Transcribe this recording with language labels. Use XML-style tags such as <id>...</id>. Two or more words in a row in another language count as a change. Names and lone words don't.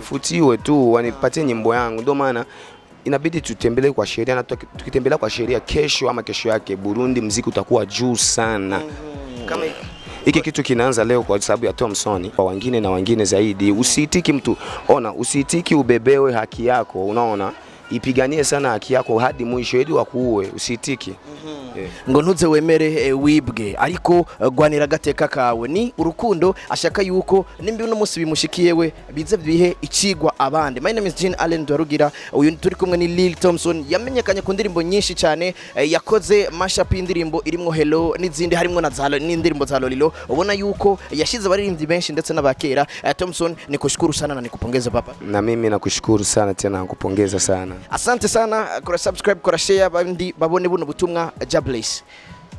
<sw>futiwe tu, wanipatie nyimbo yangu. Ndio maana inabidi tutembelee kwa sheria, na tukitembelea kwa sheria kesho ama kesho yake Burundi muziki utakuwa juu sana. Kama hiki kitu kinaanza leo kwa sababu ya Thomson, kwa wengine na wengine zaidi. Usiitiki mtu, usiitiki ubebewe haki yako. Unaona, ipiganie sana haki yako hadi mwisho ili wakuue, usiitiki.</sw> <rn>Ngo ntuze wemere wibwe ariko gwanira gateka kawe ni urukundo, ashaka yuko nimbi uno munsi bimushikiyewe bize bihe icigwa abandi.</rn> <en>My name is Jean Allen Dwarugira,</en> <rn>uyu turi kumwe ni Lil Thomson, yamenyekanye ku ndirimbo nyinshi cyane, yakoze mashup y'indirimbo irimwo Hello n'izindi harimwo na zalo n'indirimbo za Lolilo. Ubona yuko yashize abaririmbyi benshi ndetse n'abakera.</rn> <sw>Thomson, nikushukuru sana na nikupongeza papa. Na mimi nakushukuru sana tena, nakupongeza sana. Asante sana,</sw> <rn>kora subscribe, kora share, bandi babone buno butumwa.</rn> <en>Bless.</en>